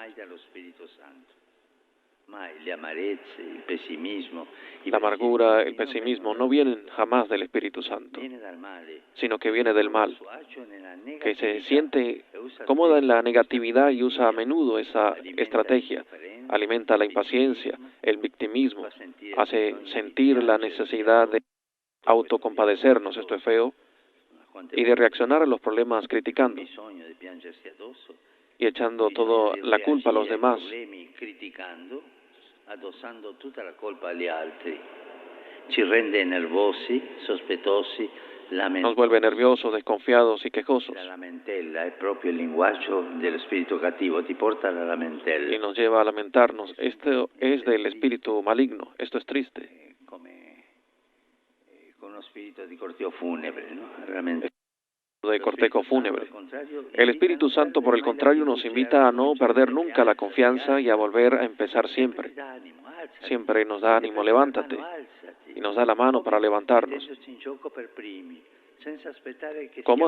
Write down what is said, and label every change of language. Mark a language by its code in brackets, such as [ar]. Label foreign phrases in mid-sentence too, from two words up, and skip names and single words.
[es] La amargura, el pesimismo no vienen jamás del Espíritu Santo, sino que viene del mal, que se siente cómoda en la negatividad y usa a menudo esa estrategia. Alimenta la impaciencia, el victimismo, hace sentir la necesidad de autocompadecernos, esto es feo, y de reaccionar a los problemas criticando y echando toda la culpa a los demás. [it] Addossando tutta la colpa agli altri, ci rende nervosi, sospettosi, [es] nos vuelve nerviosos, desconfiados y quejosos. [it] La lamentela è proprio il linguaggio dello spirito cattivo, ti porta alla lamentela. [es] Y nos lleva a lamentarnos. Esto es del espíritu maligno, esto es triste. [it] Come con uno spirito di [es] cortejo fúnebre, ¿no? Realmente. De cortejo fúnebre. El Espíritu Santo, por el contrario, nos invita a no perder nunca la confianza y a volver a empezar siempre. Siempre nos da ánimo, levántate, y nos da la mano para levantarnos. ¿Cómo?